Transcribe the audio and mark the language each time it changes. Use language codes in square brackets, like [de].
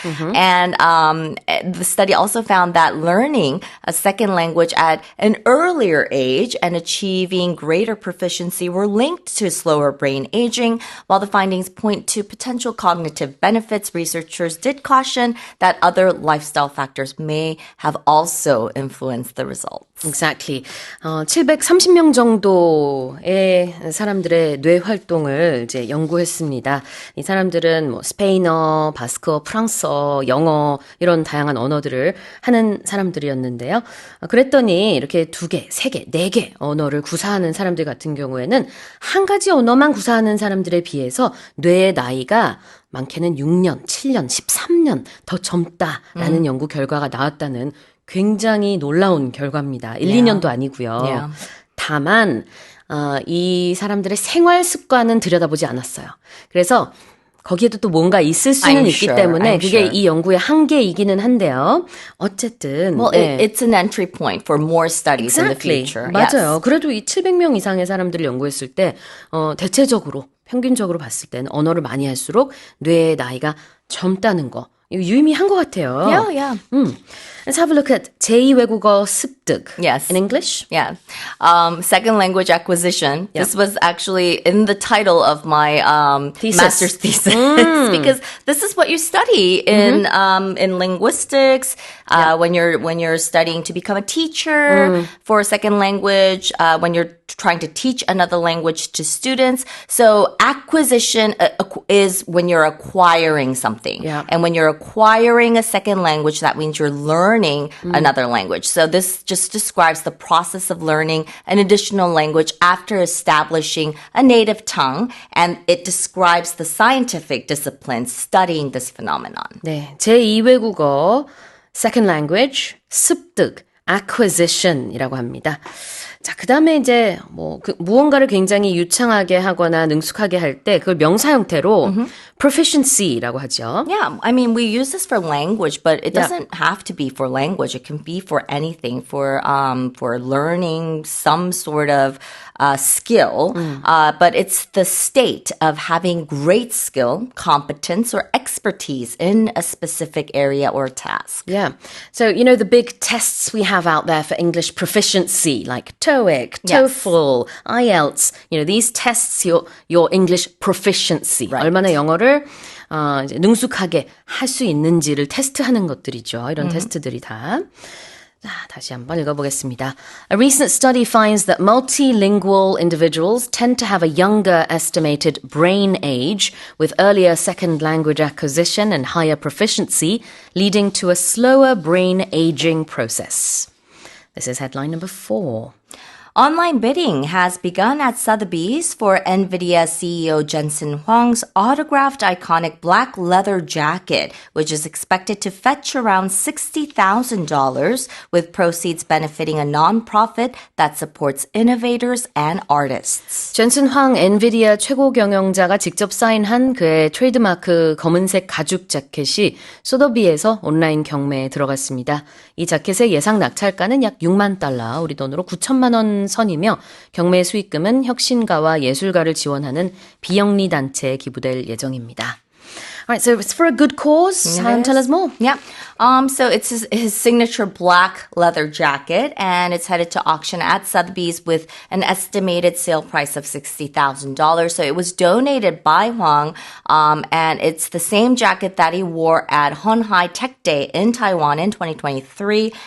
[en] And the study also found that learning a second language at an earlier age and achieving greater proficiency were linked to slower brain aging. While the findings point to potential cognitive benefits, researchers did caution that other lifestyle factors may have also influenced the results. Exactly. [ko] 730명 정도의 사람들의 뇌 활동을 이제 연구했습니다. 이 사람들은 뭐 스페인어, 바스크어, 프랑스어, 영어 이런 다양한 언어들을 하는 사람들이었는데요. 그랬더니 이렇게 2개, 3개, 4개 언어를 구사하는 사람들 같은 경우에는 한 가지 언어만 구사하는 사람들에 비해서 뇌의 나이가 많게는 6년, 7년, 13년 더 젊다라는 연구 결과가 나왔다는 굉장히 놀라운 결과입니다. 1, 2년도 아니고요. [en] Yeah. [ko] 다만 이 사람들의 생활 습관은 들여다보지 않았어요. 그래서 거기에도 또 뭔가 있을 수는 있기 때문에 그게 이 연구의 한계이기는 한데요. 어쨌든 [en] Well, it's an entry point for more studies in the future. [ko] 맞아요. [en] Yes. [ko] 그래도 이 700명 이상의 사람들을 연구했을 때 대체적으로 평균적으로 봤을 때는 언어를 많이 할수록 뇌의 나이가 젊다는 거 이거 유의미한 것 같아요. [en] Yeah. Let's have a look at [ko] 제2외국어 습득. [en] Yes. In English? Yeah. Second language acquisition. Yep. This was actually in the title of my master's thesis because this is what you study in linguistics when you're studying to become a teacher for a second language, when you're trying to teach another language to students. So acquisition is when you're acquiring something. Yeah. And when you're acquiring a second language, that means you're learning another language. So this just describes the process of learning an additional language after establishing a native tongue, and it describes the scientific discipline studying this phenomenon. [ko] 네, 제2외국어 [en] second language [ko] 습득 acquisition이라고 합니다. 자, 그다음에 이제 무언가를 굉장히 유창하게 하거나 능숙하게 할 때 그걸 명사 형태로 proficiency라고 하죠. [en] Yeah, I mean, we use this for language, but it doesn't have to be for language. It can be for anything, for learning some sort of skill. But it's the state of having great skill, competence, or expertise in a specific area or task. Yeah. So, you know, the big tests we have out there for English proficiency, like TOEIC, TOEFL, IELTS, you know, these tests your English proficiency. Right. [ko] 얼마나 영어를 이제 능숙하게 할 수 있는지를 테스트하는 것들이죠. 이런 테스트들이 다. 자, 다시 한번 읽어보겠습니다. [en] A recent study finds that multilingual individuals tend to have a younger estimated brain age with earlier second language acquisition and higher proficiency, leading to a slower brain aging process. This is headline number 4. Online bidding has begun at Sotheby's for NVIDIA CEO Jensen Huang's autographed iconic black leather jacket, which is expected to fetch around $60,000, with proceeds benefiting a nonprofit that supports innovators and artists. [ko] 젠슨 황 엔비디아 최고 경영자가 직접 사인한 그의 트레이드마크 검은색 가죽 자켓이 소더비에서 온라인 경매에 들어갔습니다. 이 자켓의 예상 낙찰가는 약 6만 달러, 우리 돈으로 9천만 원 선이며 경매 수익금은 혁신가와 예술가를 지원하는 비영리 단체에 기부될 예정입니다. [en] Right, so it's for a good cause. Tell us more. Yeah. So it's his signature black leather jacket, and it's headed to auction at Sotheby's with an estimated sale price of $60,000. So it was donated by Hwang, and it's the same jacket that he wore at Honhai Tech Day in Taiwan in 2023.